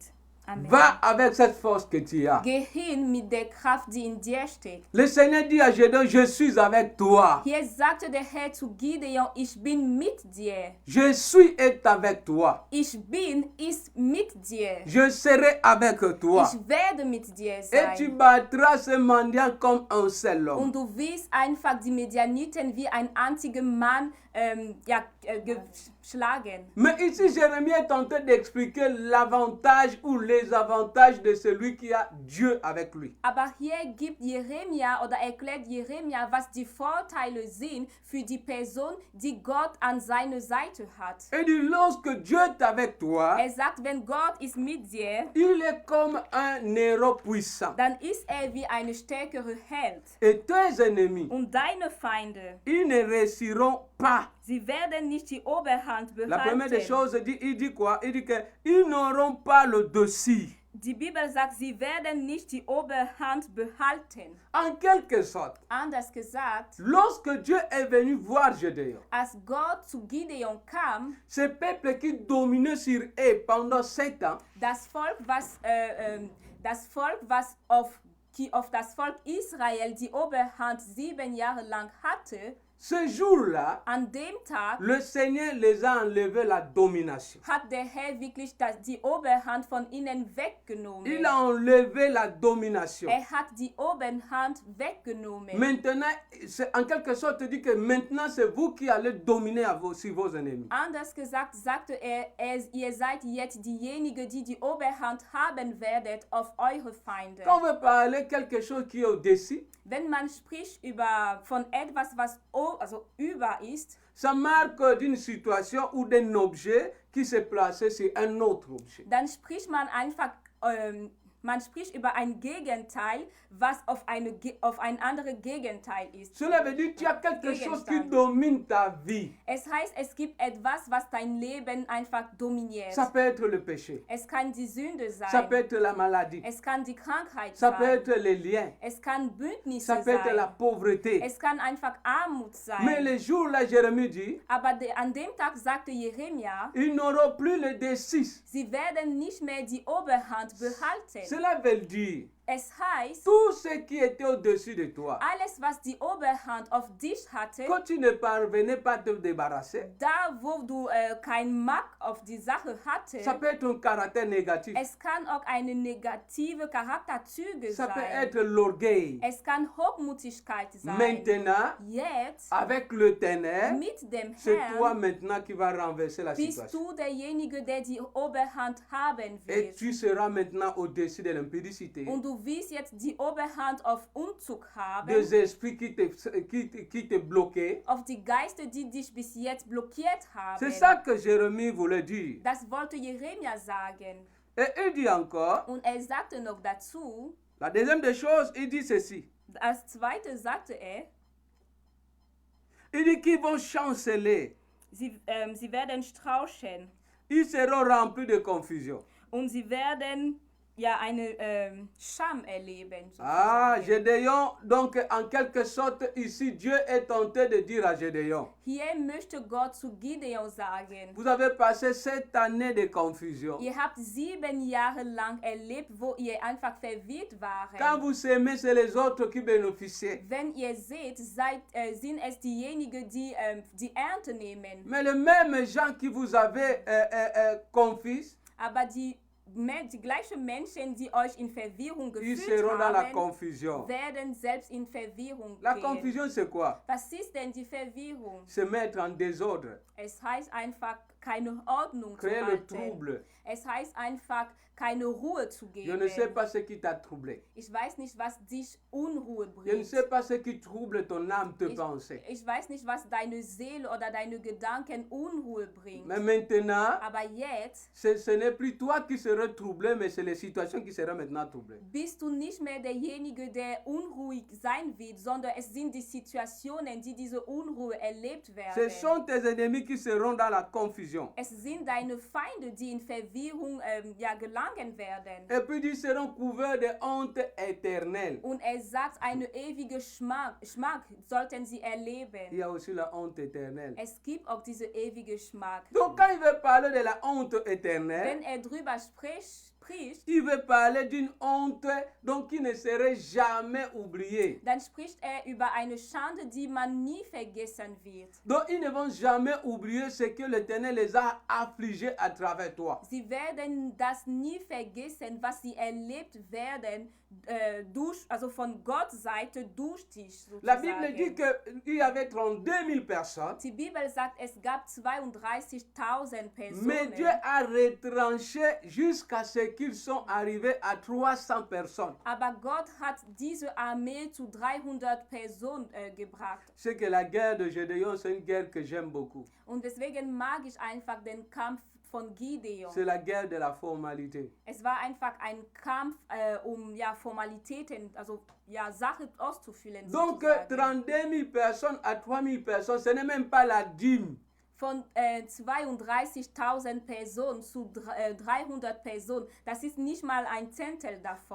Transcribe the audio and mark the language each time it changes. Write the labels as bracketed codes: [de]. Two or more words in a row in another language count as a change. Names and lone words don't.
[fr] Amen. Va avec cette force que tu as. [de] Geh hin mit der Kraft, die in dir steckt. [fr] Le Seigneur dit à Gédéon, je suis avec toi. [de] Hier sagte der Herr zu Gideon, ich bin mit dir. [fr] Je suis est avec toi. [de] Ich bin ist mit dir. [fr] Je serai avec toi. [de] Ich werde mit dir [fr] Et tu [de] sein. [fr] battras ce mendiant comme un seul homme. [de] Und du wirst einfach die Medianiten wie ein einziger Mann geschlagen. [fr] Mais ici, Jérémie est en train d'expliquer l'avantage ou les avantages de celui qui a Dieu avec lui. [de] Aber hier gibt Jeremia oder erklärt Jeremia, was die Vorteile sind für die Person, die Gott an seiner Seite hat. [fr] Et dit, lorsque Dieu est avec toi, [de] Er sagt, wenn Gott ist mit dir, [fr] il est comme un héros puissant. [de] dann ist er wie eine stärkere Held. [fr] Et tes ennemis, [de] Und deine Feinde, [fr] ils ne réussiront pas. [de] sie werden nicht die Oberhand [fr] La première des [de] behalten. [fr] choses, il dit quoi? Il dit qu'ils n'auront pas le dessus. [de] Die Bibel sagt, sie werden nicht die Oberhand behalten. [fr] En quelque sorte, [de] Anders gesagt, [fr] lorsque Dieu est venu voir Gédéon, [de] als Gott zu Gideon kam, [fr] ce peuple qui dominait sur eux pendant 7 ans, [de] das Volk, was auf das Volk Israel die Oberhand 7 Jahre lang hatte, [fr] ce jour-là, [de] an dem Tag [fr] le Seigneur les a enlevé la domination. [de] hat der Herr wirklich die Oberhand von ihnen weggenommen. [fr] Il a enlevé la domination. [de] Er hat die Oberhand weggenommen. [fr] Maintenant, en quelque sorte, dit que maintenant c'est vous qui allez dominer sur vos ennemis. [de] Anders gesagt sagte ihr seid jetzt diejenigen, die die Oberhand haben werdet auf eure Feinde. [fr] Quand on veut parler quelque chose qui est au-dessus, [de] Wenn man spricht von etwas, was über ist, [fr] ça marque d'une situation ou d'un objet qui s'est placé sur un autre objet. [de] dann spricht man einfach man spricht über ein Gegenteil, was auf ein anderes Gegenteil ist. [fr] Cela veut dire qu'il y a quelque chose qui domine ta vie. [de] Es heißt, es gibt etwas, was dein Leben einfach dominiert. [fr] Ça peut être le péché. [de] Es kann die Sünde sein. [fr] Ça peut être la maladie. [de] Es kann die Krankheit [fr] Ça peut [de] sein. [fr] être les liens. [de] Es kann Bündnisse [fr] Ça peut être la [de] sein. [fr] pauvreté. [de] Es kann einfach Armut [fr] Mais [de] sein. [fr] le jour-là, Jérémie dit, [de] Aber an dem Tag sagte Jeremia, [fr] ils n'auront plus le D6. [de] sie werden nicht mehr die Oberhand behalten. [fr] Cela veut dire, [de] Es heißt, [fr] tout ce qui était au-dessus de toi, [de] alles, was die Oberhand auf dich hatte, [fr] quand tu ne parvenais pas à te débarrasser, [de] da wo du kein Macht auf die Sache [fr] ça [de] hattest, [fr] peut être un caractère négatif. [de] es kann auch eine negative Charakterzüge [fr] Ça peut [de] sein. [fr] être l'orgueil. [de] Es kann Hochmutigkeit sein. [fr] Maintenant, [de] Jetzt, [fr] avec le ténèbre, [de] mit dem [fr] c'est toi [de] Herrn, [fr] maintenant qui vas renverser la [de] bist [fr] situation. [de] du derjenige, der die Oberhand haben [fr] Et [de] wird. [fr] tu seras maintenant au-dessus de l'impudicité, [de] Und du wirst jetzt die Oberhand auf Unzug haben, [fr] des esprits qui te bloquaient. [de] auf die Geister, die dich bis jetzt blockiert haben. [fr] C'est ça que Jérémie voulait dire. [de] Das wollte Jeremia sagen. [fr] Et il dit encore, [de] Und er sagte noch dazu, [fr] la deuxième des choses, il dit ceci. [de] als zweite sagte er, [fr] Il dit qu'ils vont chanceler. [de] sie werden straucheln [fr] Ils seront remplis de confusion. [de] und sie werden eine Scham erleben. Ah, sozusagen. [fr] Gédéon, donc en quelque sorte, ici, Dieu est tenté de dire à Gédéon, [de] Hier möchte Gott zu Gideon sagen, [fr] vous avez passé 7 années de confusion. [de] ihr habt 7 Jahre lang erlebt, wo ihr einfach verwirrt [fr] Quand [de] waren. [fr] vous s'aimez, c'est les autres qui bénéficient. [de] Wenn ihr seht, sind es diejenigen, die die Ernte nehmen. [fr] Mais les mêmes gens qui vous avaient confis, [de] Aber die gleichen Menschen, die euch in Verwirrung [fr] ils [de] geführt [fr] seront dans la [de] haben, [fr] confusion. [de] werden selbst in Verwirrung [fr] La [de] gehen. [fr] confusion, c'est quoi? [de] Was ist denn die Verwirrung? [fr] Se mettre en désordre, [de] Es heißt einfach, keine Ordnung zu [fr] créer le [de] halten. [fr] trouble. [de] Es heißt einfach, keine Ruhe zu [fr] Je ne sais [de] geben. [fr] pas ce qui t'a troublé. [de] Ich weiß nicht, was dich Unruhe [fr] Je ne [de] bringt. [fr] sais pas ce qui trouble ton âme, tes pensées. [de] Ich weiß nicht, was deine Seele oder deine Gedanken Unruhe bringt. [fr] Mais maintenant, [de] Aber jetzt [fr] ce n'est plus toi qui seras troublé, mais c'est les situations qui seront maintenant troublées. [de] bist du nicht mehr derjenige, der unruhig sein wird, sondern es sind die Situationen, die diese Unruhe erlebt [fr] Ce [de] werden. [fr] sont tes ennemis qui seront dans la confusion. désillusion. [de] Es sind deine Feinde, die in Verwirrung gelangen werden. [fr] Et puis ils seront couverts de honte éternelle. [de] Und sagt, eine ewige Schmack sollten sie erleben. [fr] Il y a aussi la honte éternelle. [de] Es gibt auch diese ewige Schmack. [fr] Donc quand il veut parler de la honte éternelle, [de] Wenn drüber spricht, [fr] il veut parler d'une honte donc qui ne serait jamais oubliée. [de] dann spricht über eine Schande, die man nie vergessen wird. [fr] Donc ils ne vont jamais oublier ce que l'Éternel les a affligés à travers toi. [de] Sie werden das nie vergessen, was sie erlebt werden also von Gottes Seite durch dich. [fr] La Bible dit qu'il y avait 32 000 personnes, [de] Die Bibel sagt, es gab 32.000 Personen. [fr] mais Dieu a retranché jusqu'à ce qu'ils sont arrivés à 300 personnes. [de] Aber Gott hat diese Armee zu 300 Personen gebracht. [fr] C'est que la guerre de Gédéon, c'est une guerre que j'aime beaucoup. [de] Und deswegen mag ich einfach den Kampf von Gideon. [fr] C'est la guerre de la formalité. [de] Es war einfach ein Kampf, um Formalitäten, also Sachen auszufüllen. [fr] Donc 32 000 personnes à 3 000 personnes, ce n'est même pas la dîme. [de] Von 32.000 Personen zu 300 Personen, das ist nicht mal ein Zehntel davon.